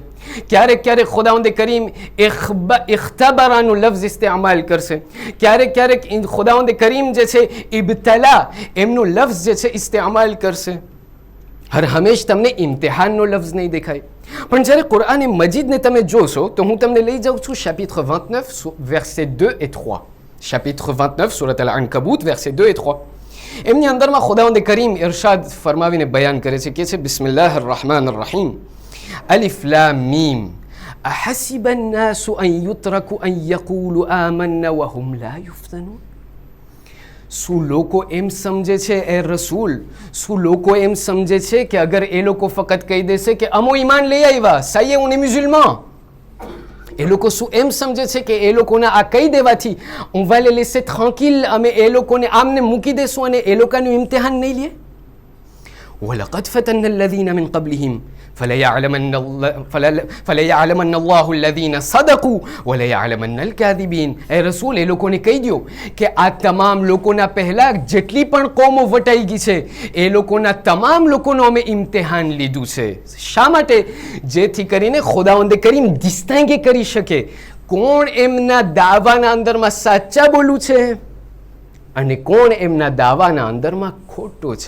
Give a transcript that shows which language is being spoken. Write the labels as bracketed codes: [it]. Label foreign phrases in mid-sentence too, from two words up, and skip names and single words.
[gu] ક્યારેક ક્યારેક ખુદાવંદ કરીમ ઇખ્તબરાનું લફ્ઝ ઇસ્તેમાલ કરશે. ક્યારેક ક્યારેક ખુદાવંદ કરીમ જે છે ઇબ્તલા એમનું લફ્ઝ જે છે ઇસ્તેમાલ કરશે. હર હંમેશ તમને ઇમ્તિહાનનો લફ્ઝ નહીં દેખાય. પણ જ્યારે કુરઆન મજીદને તમે જોશો તો હું તમને લઈ જાઉં છું [fr] chapitre 29 verset 2 et 3. chapitre 29 surat al-Ankabut versets 2 et 3. [gu] એમની અંદરમાં ખુદાવંદ કરીમ ઇરશાદ ફરમાવીને બયાન કરે છે કે છે [ar] بسم الله الرحمن الرحيم ألف لام ميم أحسب الناس أن يتركوا أن يقولوا آمنا وهم لا يفتنون. [gu] શું લોકો એમ સમજે છે એ રસૂલ, શું લોકો એમ સમજે છે કે અગર એ લોકો ફક્ત કહી દેશે કે અમો ઈમાન લઈ આવ્યા, સાયે ઉને મુસલમાન, એ લોકો શું એમ સમજે છે કે એ લોકોને આ કહી દેવાથી [fr] on va les laisser tranquille, [gu] અમે એ લોકોને આમને મૂકી દેશું અને એ લોકોનું ઇમ્તિહાન નહીં લે? [ar] وَلَقَدْ فَتَنَّ الَّذِينَ مِنْ قَبْلِهِمْ فَلَيَعْلَمَنَّ اللَّهُ الَّذِينَ صَدَقُوا وَلَيَعْلَمَنَّ الْكَاذِبِينَ. [gu] એ રસૂલ એ લોકોને કહી દો કે આ તમામ લોકોના પહેલા જેટલી પણ કોમો વટાઈ ગઈ છે એ લોકોના તમામ લોકોનો અમે ઇમ્તિહાન લીધું છે. શા માટે? જેથી કરીને ખુદાવંદ કરીમ ડિસ્ટિંગ કરી શકે કોણ એમના દાવાના અંદરમાં સાચા બોલું છે અને કોણ એમના દાવાના અંદરમાં ખોટો છે.